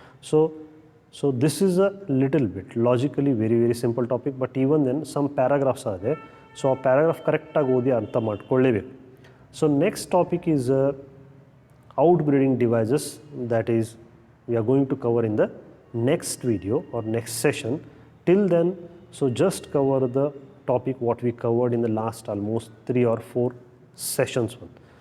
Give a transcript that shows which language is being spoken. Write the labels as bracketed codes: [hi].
[en] So this is a little bit logically very simple topic, but even then some paragraphs are there. [kn] So ಆ paragraph ಕರೆಕ್ಟಾಗಿ ಓದಿ ಅರ್ಥ ಮಾಡ್ಕೊಳ್ಳೇಬೇಕು. [en] So next topic is outbreeding devices, that is we are going to cover in the next video or next session. Till then, so just cover the topic what we covered in the last almost 3 or 4 sessions one.